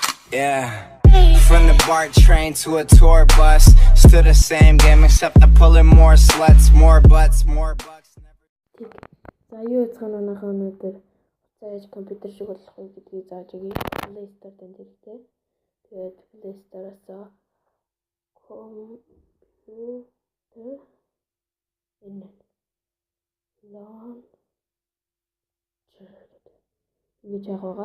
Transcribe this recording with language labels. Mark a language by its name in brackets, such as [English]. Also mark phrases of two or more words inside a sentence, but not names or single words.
[English] Yeah. From the BART train to a tour bus, still the same game except I'm pulling more sluts, more butts, more bucks. [Mongolian] За юу яцхан өнөөхөө өнөөдөр зааж компьютер шиг болох уу гэдгийг зааж өгье. Play Store дээр хэрэгтэй. Тэгээд Play Store-аас компьютер энэ ингэж яах вэ?